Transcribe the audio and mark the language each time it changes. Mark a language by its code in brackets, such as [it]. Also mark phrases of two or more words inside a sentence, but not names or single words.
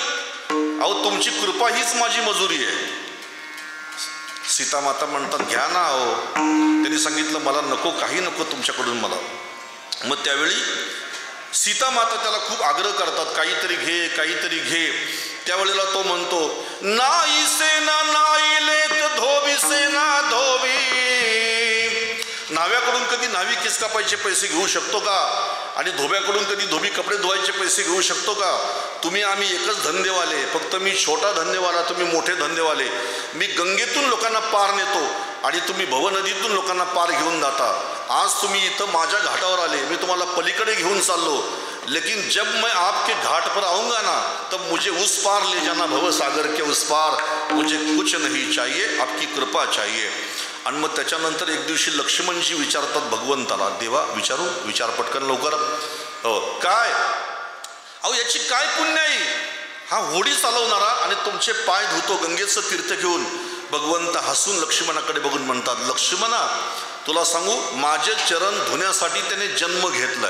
[mr] अहो तुमची कृपा हीच माझी मजुरी आहे. सीतामाता म्हणतात घ्या ना. अहो त्यांनी सांगितलं मला नको, काही नको तुमच्याकडून मला. मग त्यावेळी सीतामाता त्याला खूप आग्रह करतात काहीतरी घे, काहीतरी घे. त्यावेळेला तो म्हणतो [hi] नाई सेना नाई लेत धोबी सेना धोबी. [mr] नाव्याकडून कधी नावी केस कापायचे पैसे घेऊ शकतो का? आणि धोब्याकडून कधी धोबी कपडे धुवायचे पैसे घेऊ शकतो का? तुम्ही आम्ही एकच धंदेवाले, फक्त मी छोटा धंदेवाला, तुम्ही मोठे धंदेवाले. मी गंगेतून लोकांना पार नेतो आणि तुम्ही भवनदीतून लोकांना पार घेऊन जाता. आज तुम्ही इथं माझ्या घाटावर आले, मी तुम्हाला पलीकडे घेऊन चाललो, [hi] लेकिन जब मैं आपके घाट पर आऊँगा ना तब मुझे उस पार ले जाना, भव सागर के उस पार. मुझे कुछ नहीं चाहिए, आपकी कृपा चाहिए. [mr] आणि मग त्याच्यानंतर एक दिवशी लक्ष्मणजी विचारतात भगवंताला, देवा विचार पटकन लवकर. काय अहो याची काय पुण्य आहे? हा होडी चालवणारा आणि तुमचे पाय धुतो गंगेचं तीर्थ घेऊन. भगवंत हसून लक्ष्मणाकडे बघून म्हणतात लक्ष्मणा तुला सांगू, माझे चरण धुण्यासाठी त्याने जन्म घेतलाय.